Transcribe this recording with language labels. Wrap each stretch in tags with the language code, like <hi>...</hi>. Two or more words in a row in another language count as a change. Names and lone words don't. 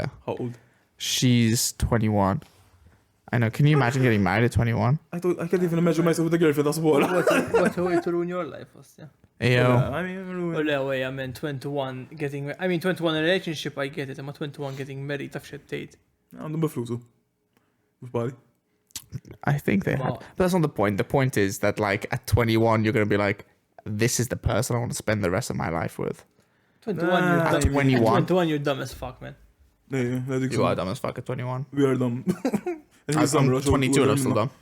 <en>How old? she's 21. I know. Can you imagine getting married at 21? I can't even imagine myself with a girlfriend, that's what. What a way to ruin your life, yeah. Ayo. I mean, Well, yeah, wait, I mean 21 getting... I mean 21 in a relationship, I get it. I'm 21 getting married,</en> <mt>taf xed tgħid. għandhom biflusu. Mux bali.</mt> <en>I think they had. Wow. But that's not the point. The point is that like at 21, you're going to be like, this is the person I want to spend the rest of my life with. 21, Nah, you're At dumb. 21. 21, you're dumb as fuck, man. Yeah, dik You are dumb as fuck at 21. We are dumb. I'm 22 and I'm still dumb.</en>